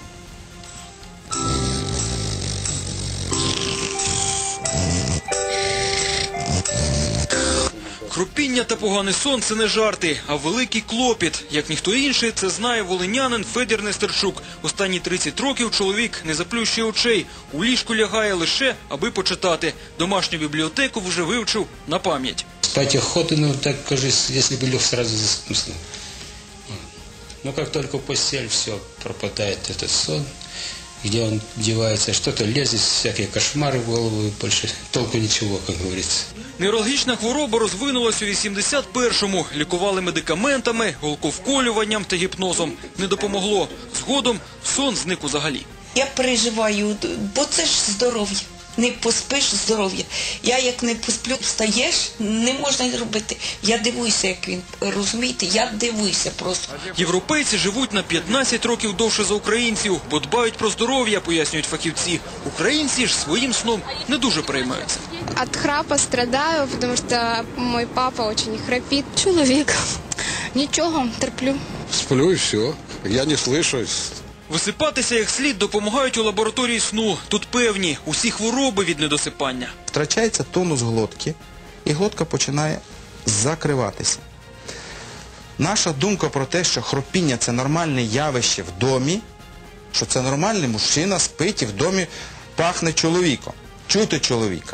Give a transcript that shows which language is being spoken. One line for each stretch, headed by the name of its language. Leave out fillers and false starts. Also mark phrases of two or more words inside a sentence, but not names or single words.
Ukrainian: Хропіння та поганий сон – це не жарти, а великий клопіт. Як ніхто інший, це знає волинянин Федір Нестерчук. Останні 30 років чоловік не заплющує очей. У ліжку лягає лише, аби почитати. Домашню бібліотеку вже вивчив на пам'ять.
Russian: Спать охота, ну так, кажется, если бы лег, сразу заснул. Но как только в постель, все, пропадает этот сон. Где он девается, что-то лезет, всякие кошмары в голову, и больше толку ничего, как говорится.
Ukrainian: Неврологічна хвороба розвинулась у 81-му. Лікували медикаментами, голковколюванням та гіпнозом. Не допомогло. Згодом сон зник взагалі. Я переживаю, бо це ж здоров'я. Не поспиш – здоров'я. Я як не посплю, встаєш, не можна робити. Я дивуюся, як він, розумієте, я дивуюся просто. Європейці живуть на 15 років довше за українців, бо дбають про здоров'я, пояснюють фахівці. Українці ж своїм сном не дуже переймаються.
Russian: От храпа страдаю, потому что мой папа очень храпит.
Ukrainian: Чоловік. Нічого, терплю.
Russian: Сплю и все. Я не слышу.
Ukrainian: Висипатися як слід допомагають у лабораторії сну. Тут певні – усі хвороби від недосипання. Втрачається тонус глотки, і глотка починає закриватися. Наша думка про те, що хропіння – це нормальне явище в домі, що це нормальний мужчина спить і в домі пахне чоловіком, чути чоловіка.